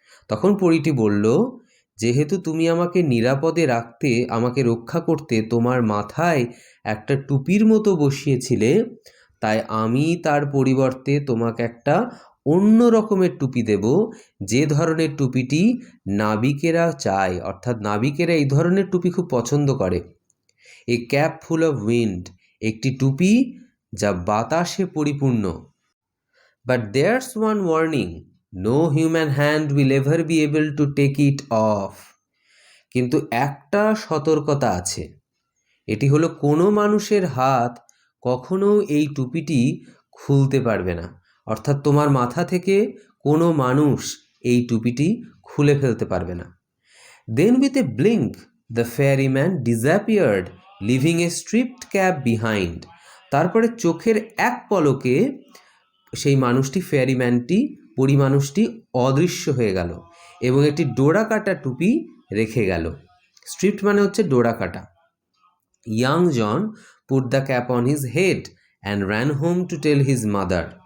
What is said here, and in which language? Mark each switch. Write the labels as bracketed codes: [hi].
[bn] তখন পরীটি বলল, যেহেতু তুমি আমাকে নিরাপদে রাখতে, আমাকে রক্ষা করতে তোমার মাথায় একটা টুপির মতো বসিয়েছিলে, তাই আমি তার পরিবর্তে তোমাকে একটা অন্য রকমের টুপি দেব, যে ধরনের টুপিটি নাবিকেরা চায়। অর্থাৎ নাবিকেরা এই ধরনের টুপি খুব পছন্দ করে। [en] a cap full of wind, [bn] একটি টুপি যা বাতাসে পরিপূর্ণ। [en] But there's one warning, no human hand will ever be able to take it off. [bn] কিন্তু একটা সতর্কতা আছে, এটি হলো কোনো মানুষের হাত কখনো এই টুপিটি খুলতে পারবে না। অর্থাৎ তোমার মাথা থেকে কোনো মানুষ এই টুপিটি খুলে ফেলতে পারবে না। [en] Then with a blink the fairyman disappeared, leaving a stripped cap behind. [bn] তারপরে চোখের এক পলকে সেই মানুষটি, ফেয়ারিম্যানটি, মানুষটি অদৃশ্য হয়ে গেল এবং একটি ডোরা কাটা টুপি রেখে গেল। স্ট্রিপ্ট মানে হচ্ছে ডোরা কাটা। [en] Young John put the cap on his head and ran home to tell his mother.